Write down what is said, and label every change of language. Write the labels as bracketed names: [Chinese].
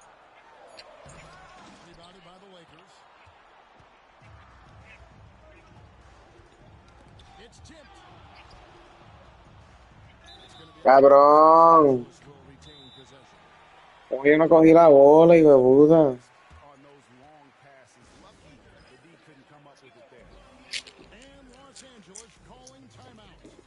[English] Rebounded by the Lakers. It's tipped. It's going to be [Spanish] Cabrón. [English] will retain possession. [Spanish] Hoy no cogí la bola, hijo de puta. [English] On those long passes. Lucky the D couldn't come up with it there. And Los Angeles calling timeout.